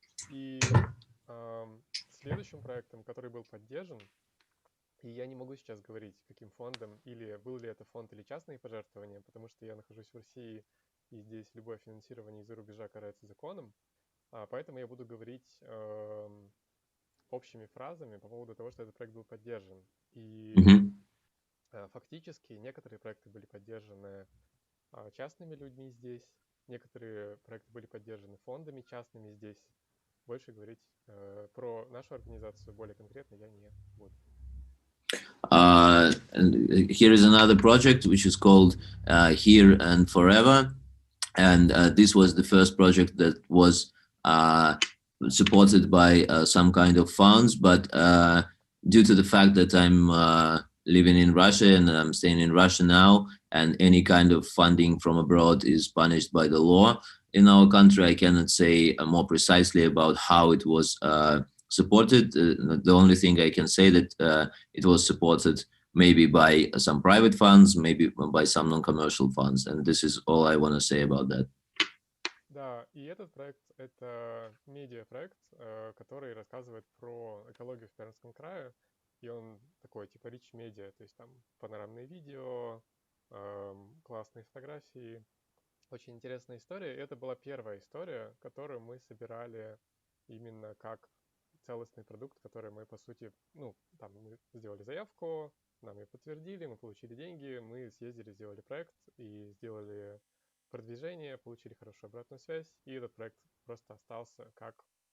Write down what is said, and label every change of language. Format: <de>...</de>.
<ru>И следующим проектом, который был поддержан, и я не могу сейчас говорить, каким фондом, или был ли это фонд или частные пожертвования, потому что я нахожусь в России, и здесь любое финансирование из-за рубежа карается законом, поэтому я буду говорить общими фразами по поводу того, что этот проект был поддержан. И фактически некоторые проекты были поддержаны частными людьми здесь, некоторые проекты были поддержаны фондами частными здесь. Больше говорить про нашу организацию более конкретно я не буду.</ru> <en>And here is another project which is called Here and Forever, and this was the first project that was supported by some kind of funds, but due to the fact that I'm living in Russia and I'm staying in Russia now, and any kind of funding from abroad is punished by the law in our country, I cannot say more precisely about how it was supported. The only thing I can say that it was supported maybe by some private funds, maybe by some non-commercial funds, and this is all I want to say about that.</en> <ru>Да, и этот проект — это медиапроект, который рассказывает про экологию в Пермском крае, и он такой типа rich media, то есть там панорамные видео, классные фотографии, очень интересная история. И это была первая история, которую мы собирали именно как целостный продукт, который мы, по сути, там мы сделали заявку, нам ее подтвердили, мы получили деньги, мы съездили, сделали проект и сделали продвижение, получили хорошую обратную связь, и этот проект просто остался как</ru>